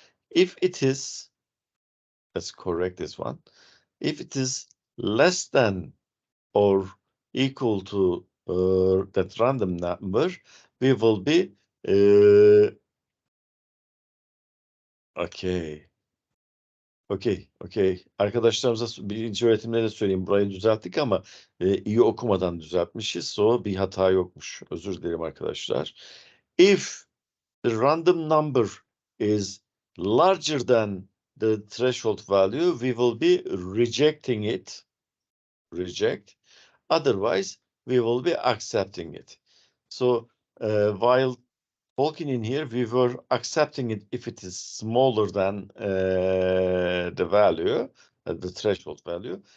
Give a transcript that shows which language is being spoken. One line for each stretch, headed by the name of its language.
English: If it is, let's correct this one. If it is less than or equal to that random number, we will be okay. Okay.
Turkish: Arkadaşlarımıza birinci öğretimde de söyleyeyim. Burayı düzelttik ama iyi okumadan düzeltmişiz. So bir hata yokmuş. Özür dilerim arkadaşlar.
English: If the random number is larger than the threshold value, we will be rejecting it. Reject. Otherwise, we will be accepting it. So while talking in here, we were accepting it if it is smaller than the value, the threshold value.